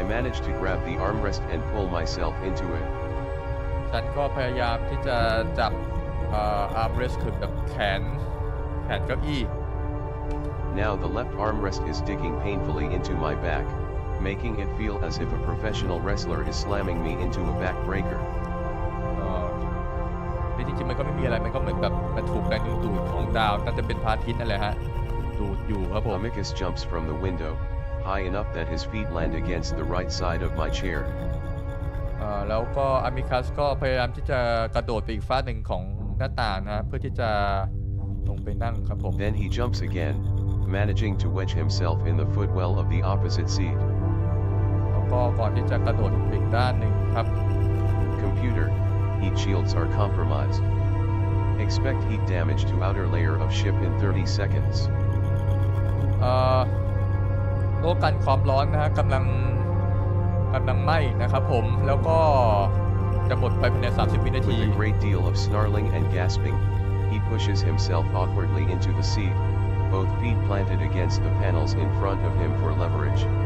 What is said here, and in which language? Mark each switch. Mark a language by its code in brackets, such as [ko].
[en] I managed to grab the armrest and pull myself into it. [th] ฉันก็พยายามที่จะจับarmrest คือแบบแขนเก้าอี้ [en] Now the left armrest is digging painfully into my back, making it feel as if a professional wrestler is slamming me into a backbreaker. [th] จริงๆมันก็ไม่มีอะไรมันก็เหมือนแบบมันถูกแรงดึงดูดของดาวน่าจะเป็นพระอาทิตย์นั่นแหละฮะดูดอยู่ครับผม [en] Amicus jumps from the window, high enough that his feet land against the right side of my chair. [th] แล้วก็อามิคัสก็พยายามที่จะกระโดดไปอีกฝ้าหนึ่งของหน้าต่างนะเพื่อที่จะลงไปนั่งครับผม [en] Then he jumps again, managing to wedge himself in the footwell of the opposite seat. [th] แล้วก็ก่อนที่จะกระโดดไปอีกด้านหนึ่งครับ [en] Computer, heat shields are compromised. Expect heat damage to outer layer of ship in 30 seconds. [th] โลกกันความร้อนนะฮะกำลังไหม้นะครับผมแล้วก็จะหมดไปภายใน30 วินาที [en] With a great deal of snarling and gasping, he pushes himself awkwardly into the seat, both feet planted against the panels in front of him for leverage.